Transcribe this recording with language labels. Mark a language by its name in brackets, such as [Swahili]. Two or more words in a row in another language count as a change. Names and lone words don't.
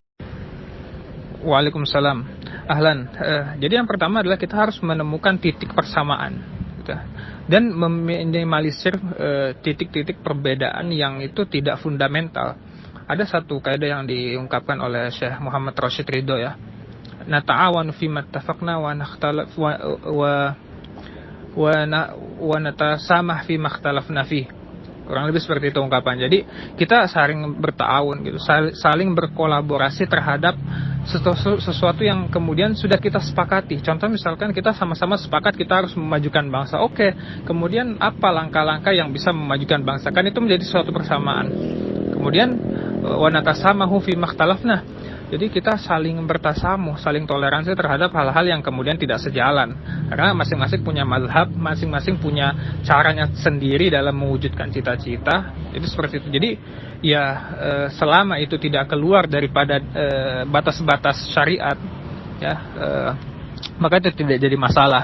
[Arabic] وعليكم السلام. أهلا. [Indonesian] Jadi yang pertama adalah kita harus menemukan titik persamaan gitu, dan meminimalisir titik-titik perbedaan yang itu tidak fundamental. Ada satu kaidah yang diungkapkan oleh Syekh Muhammad Rashid Ridho, ya. [Arabic] نتعاون فيما اتفقنا ونختلف ونتسامح فيما اختلفنا في. [Indonesian] Kurang lebih seperti itu ungkapan. Jadi kita saling berta'awun gitu, saling berkolaborasi terhadap sesuatu yang kemudian sudah kita sepakati. Contoh misalkan kita sama-sama sepakat kita harus memajukan bangsa. Oke, kemudian apa langkah-langkah yang bisa memajukan bangsa? Kan itu menjadi suatu persamaan. Kemudian [Arabic] ونتسامح فيما اختلفنا, [Indonesian] Jadi kita saling bertasamuh, saling toleransi terhadap hal-hal yang kemudian tidak sejalan. Karena masing-masing punya mazhab, masing-masing punya caranya sendiri dalam mewujudkan cita-cita. Itu seperti itu. Jadi ya selama itu tidak keluar daripada batas-batas syariat, ya maka itu tidak jadi masalah.